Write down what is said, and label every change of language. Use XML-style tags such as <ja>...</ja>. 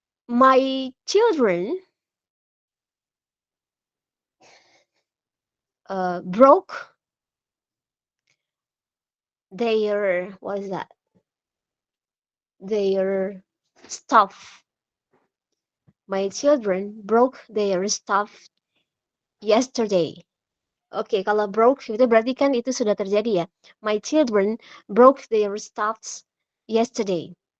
<en>My children broke their, what is that? Their stuff. My children broke their stuff yesterday.</en> <id>Oke, kalau broke itu berarti kan itu sudah terjadi ya.</id> <en>My children broke their stuffs yesterday.</en>